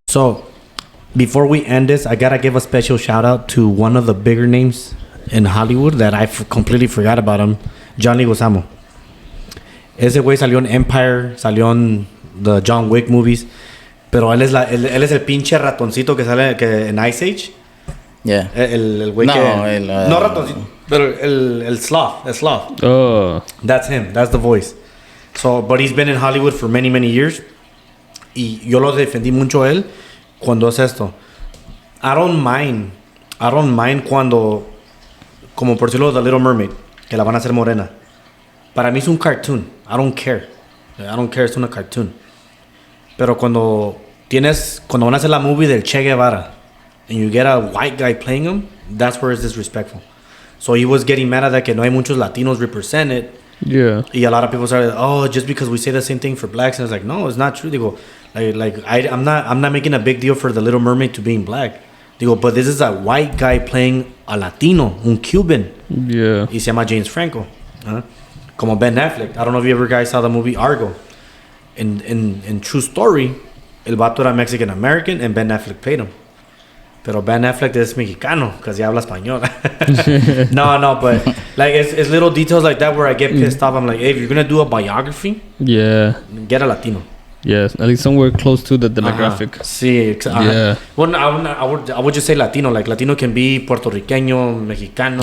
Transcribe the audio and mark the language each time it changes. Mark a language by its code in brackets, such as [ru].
[en] So, before we end this, I got to give a special shout out to one of the bigger names in Hollywood that I completely forgot about him, John Leguizamo. [es] Ese güey salió en Empire, salió en the John Wick movies, pero él es el pinche ratoncito que sale en Ice Age. [en] Yeah. [es] El güey no ratoncito, pero el sloth. [en] Oh. That's him. That's the voice. So, but he's been in Hollywood for many, many years. [es] Y yo lo defendí mucho a él cuando es esto. [en] I don't mind [es] cuando, como por decirlo, The Little Mermaid, que la van a hacer morena. Para mí es un cartoon. [en] I don't care, [es] es una cartoon. Pero cuando van a hacer la movie del Che Guevara [en] and you get a white guy playing him, that's where it's disrespectful. So he was getting mad at that [es] que no hay muchos [en] Latinos represented. Yeah. Y a lot of people started, just because we say the same thing for blacks. And it's like, no, it's not true. Digo, I'm not making a big deal for the Little Mermaid to being black. Digo, but this is a white guy playing a Latino, un Cuban. Yeah. [es] Y se llama James Franco. Como Ben Affleck. [en] I don't know if you ever guys saw the movie Argo. In True Story, [es] el vato era [en] Mexican American and Ben Affleck played him. [es] Pero Ben Affleck es mexicano [en] because he [es] habla español. [en] No, but like it's little details like that where I get pissed off. I'm like, hey, if you're gonna do a biography, Yeah. get a Latino. Yes. At least somewhere close to the demographic. [es] Sí, [en] Yeah. Well, I would just say Latino. Like Latino can be puertorriqueño, mexicano.